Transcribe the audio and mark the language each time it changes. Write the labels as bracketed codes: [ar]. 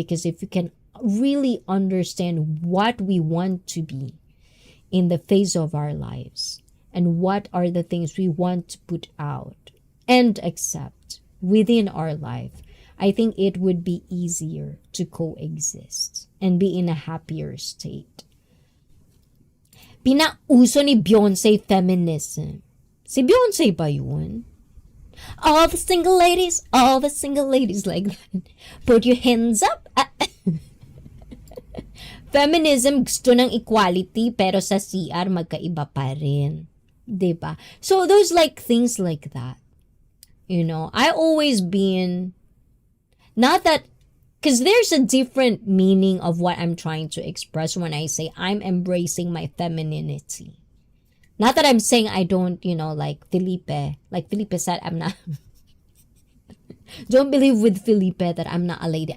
[en] Because if you can really understand what we want to be in the phase of our lives, and what are the things we want to put out and accept within our life, I think it would be easier to coexist and be in a happier state. [tl] Pinauso ni Beyonce feminism. Si Beyonce ba yun? [en] All the single ladies like that. Put your hands up. [tl] Feminism gusto ng equality, pero sa CR magkaiba pa rin. Diba? [en] So those like things like that. I always been, not that, because there's a different meaning of what I'm trying to express when I say I'm embracing my femininity. Not that I'm saying I don't, like Felipe said, I'm not, don't believe with Felipe that I'm not a lady.